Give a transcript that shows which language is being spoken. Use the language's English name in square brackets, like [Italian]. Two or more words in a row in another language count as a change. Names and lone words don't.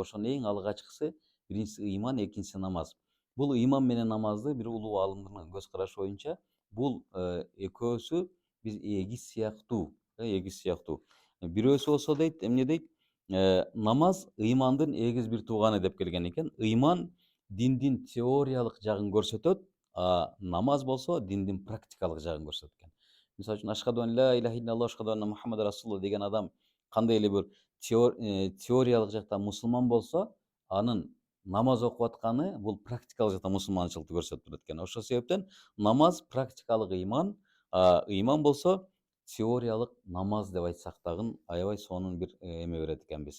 [Kyrgyz] Ошонун эң алгачкысы, биринчиси ыйман, экинчиси намаз. Бул ыйман менен намазды бир улуу аалымдын көз карашы боюнча, бул экөөсү биз эгиз сыяктуу, эгиз сыяктуу. Бирөөсү болсо дейт, эмне дейт? Намаз ыймандын эгиз бир тууганы деп келген экен. Ыйман диндин теориялык жагын көрсөтөт, а намаз болсо диндин практикалык жагын көрсөтөт экен. Мисалы үчүн [Arabic] أشهد أن لا إله إلا الله أشهد أن محمد رسول الله [Kyrgyz] деген адам кандай эле бир теориялык жактан мусулман болсо, анын намаз окуп атканы бул практикалык жактан мусулманчылыкты көрсөтүп турат экен. Ошол себептен намаз практикалык ыйман, ыйман болсо теориялык намаз деп айтсак дагы аябай сонун бир эме берет экенбиз.